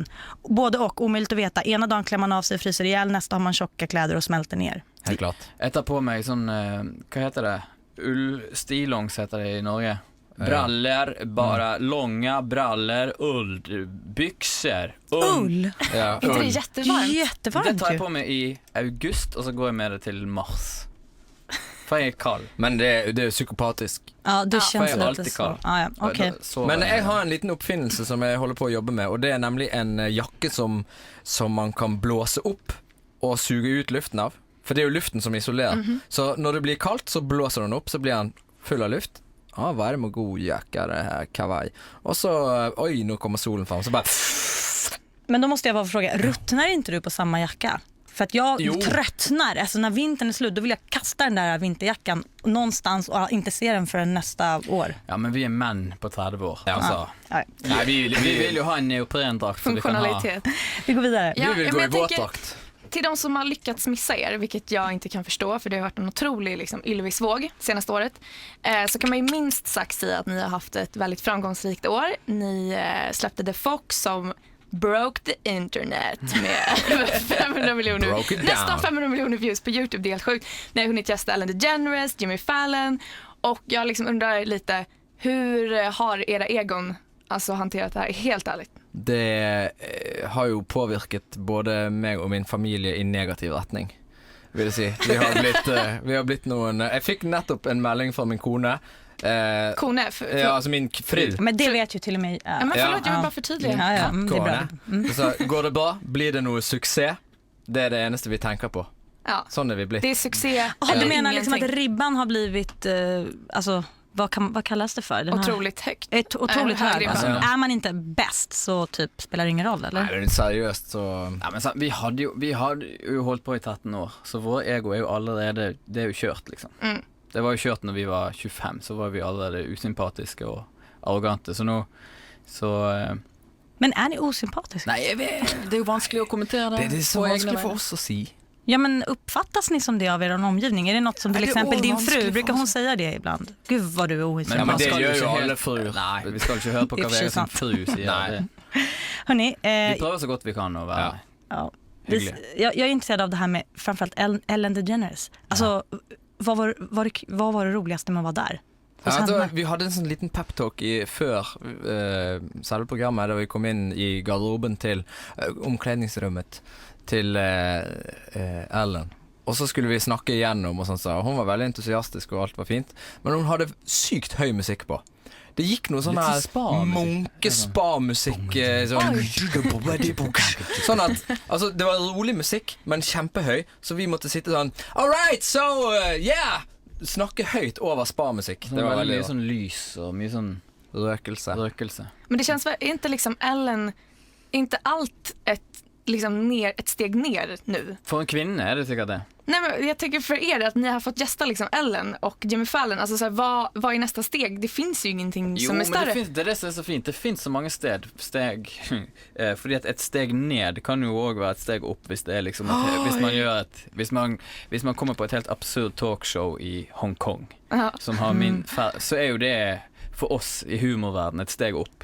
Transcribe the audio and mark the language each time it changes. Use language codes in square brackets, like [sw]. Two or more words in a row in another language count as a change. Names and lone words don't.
[sv] Både och, omöjligt att veta. Ena dagen klär man av sig, fryser ihjäl, nästa har man tjocka kläder och smälter ner. Helt klart. [no] Jeg tar på meg sånn, hva heter det? Ullstillongs heter det i Norge. [sv] Brallor, bara långa brallor, ullbyxor. Ull! Ja, Inte det jättevarmt? [no] Det [sv] Jättevarmt [no] tar jeg [sv] ju. [no] på meg i august, og så går jeg med det til mars. For jeg er kald. Men det er psykopatisk. [sv] Ja, det för känns jag är lite alltid så. kall. Ja, okej. [no] Men jeg har en liten oppfinnelse som jeg holder på å jobbe med, og det er nemlig en jakke som man kan blåse opp og suge ut luften av. For det er jo luften som isolerer. Så når det blir kaldt, så blåser den opp, så blir den full av luft. [sv] Varm och god jacka det här, kavaj. Och så, oj, nu kommer solen fram. Så bara... Men då måste jag bara fråga, ruttnar inte du på samma jacka? För att jag tröttnar, alltså när vintern är slut då vill jag kasta den där vinterjackan någonstans och inte se den förrän nästa år. [no] Ja, men vi er menn på 30 år. Altså. Ja. Nei, vi vil jo ha en neoprendrakt så vi kan ha. [sv] Funktionalitet. Vi går vidare. Ja, Vi vill men gå i jag tänker- våtdrakt. Till de som har lyckats missa er, vilket jag inte kan förstå för det har varit en otrolig liksom, Ylvis-våg senaste året, så kan man ju minst sagt säga att ni har haft ett väldigt framgångsrikt år. Ni släppte The Fox som [en] broke the internet [sv] med 500 miljoner, Broke it down. nästan 500 miljoner views på YouTube. Det är helt sjukt. Ni har hunnit gästa Ellen DeGeneres, Jimmy Fallon och jag liksom undrar lite, hur har era egon alltså hanterat det här helt ärligt? [no] Det har jo påvirket både meg og min familie i negativ retning, vil jeg si. Vi har blitt noen... Jeg fikk nettopp en melding fra min kone. Kone, Ja, altså min fru. [sv] Men det vet ju till och med... ja, men förlåt, jag vill bara förtydliga. Ja, det är bra. Kone. [no] Så går det bra? Blir det noe suksess? Det er det eneste vi tenker på. Ja. Sånn er vi blitt. [sv] Det är succé. Ja, eller du menar liksom att ingenting. ribban har blivit, alltså vad kallas det för? Den här- Otroligt högt. Otroligt hög. Högre Alltså, nivå. är man inte bäst så typ spelar det ingen roll, eller? [no] Nei, det er seriøst, så... Ja, men vi hadde jo holdt på i 13 år, så vår ego er jo allerede, det er jo kjørt, liksom. Det var jo kjørt når vi var 25, så var vi allerede usympatiske og arrogante, så nå, [sv] Men är ni osympatiska? [no] Nei, jeg vet, det er jo vanskelig å kommentere det. Det er så på egne vanskelig for vegne. oss å si. [sv] Ja, men uppfattas ni som det av er omgivning? Är det något som till Ja, det är exempel din vanskligt fru, för brukar oss. hon säga det ibland? Gud vad du är [no] Ja, [sv] osympatisk. [no] men det skal gjør ikke jo helt- alle fruer. Nei, vi skal ikke høre på Det er hva for Vegard sin sant. fru sier. Nei. Det- [sv] Hörrni, [no] Vi prøver så godt vi kan å være Ja. ja, hyggelig. [sv] jag är intresserad av det här med framförallt Ellen DeGeneres. Alltså, vad var det roligaste med att vara där? Hos [no] Ja, [sv] henne? [no] vi hadde en sånn liten peptalk før selve programmet, da vi kom inn i garderoben til omkledningsrommet til Ellen. Og så skulle vi snakke igjennom, og sånn, så hun var veldig entusiastisk, og alt var fint. Men hun hadde sykt høy musikk på. Det gikk noe sånn Litt her sånn spa-musikk. munkespa-musikk. Sånn at altså, det var rolig musikk, men kjempehøy, så vi måtte sitte sånn [en] all right, so yeah! [no] Snakke høyt over spa-musikk. Det var veldig mye sånn lys og mye sånn røkelse. røkelse. [sv] Men det känns väl, är inte liksom Ellen, inte allt ett steg ner nu? [no] For en kvinne er det sikkert det. [sv] Nej, men jag tänker för er att ni har fått gästa liksom Ellen och Jimmy Fallon. Alltså så här, vad är nästa steg? Det finns ju ingenting [no] Jo, [sv] som är [no] men [sv] större. [no] det er det som er så fint. Det finnes så mange steg fordi at et steg ned kan jo også være et steg opp hvis det er liksom hvis man gjør hvis man kommer på et helt absurd talkshow i Hong Kong Ja. som har så er jo det for oss i humorverden et steg opp.